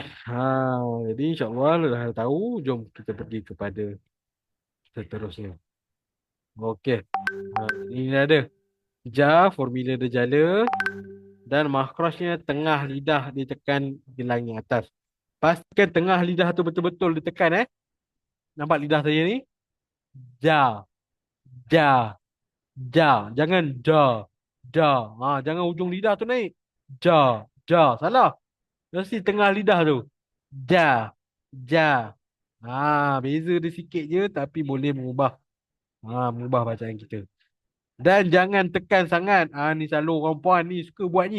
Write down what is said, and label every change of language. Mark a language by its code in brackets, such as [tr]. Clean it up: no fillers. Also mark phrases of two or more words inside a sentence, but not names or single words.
[ms] Jadi insyaAllah dah tahu. Jom kita pergi kepada seterusnya. Okey. Ini ada. Ja, formula dia jala. Dan makhrajnya tengah lidah ditekan di langit atas. Pastikan tengah lidah tu betul-betul ditekan Nampak lidah saya ni? Ja, ja, ja. Jangan ja, ja. Jangan ujung lidah tu naik. Ja, ja. Salah. Mesti tengah lidah tu. Ja, ja. Beza dia sikit je tapi boleh mengubah bacaan kita. Dan jangan tekan sangat. Ni selalu orang puan ni suka buat ni.